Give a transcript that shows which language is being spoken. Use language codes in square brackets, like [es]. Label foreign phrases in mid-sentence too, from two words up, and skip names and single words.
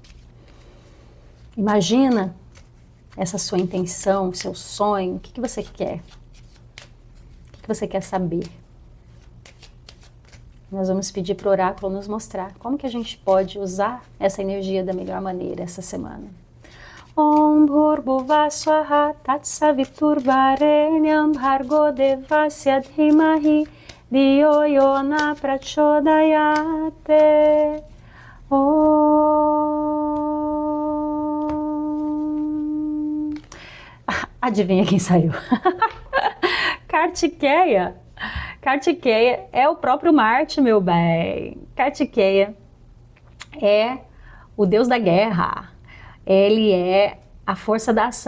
[pt] Imagina essa sua intenção, seu sonho, o que você quer? O que você quer saber? Nós vamos pedir para o oráculo nos mostrar como que a gente pode usar essa energia da melhor maneira essa semana. [sa] ॐ भूर्भुवः स्वः तत्सवितुर्वरेण्यं भर्गो देवस्य धीमहि धियो यो नः प्रचोदयात्. Om. [pt] Adivinha quem saiu? Kartikeya. Kartikeya é o próprio Marte, meu bem. Kartikeya é o deus da guerra. Ele é a força da ação.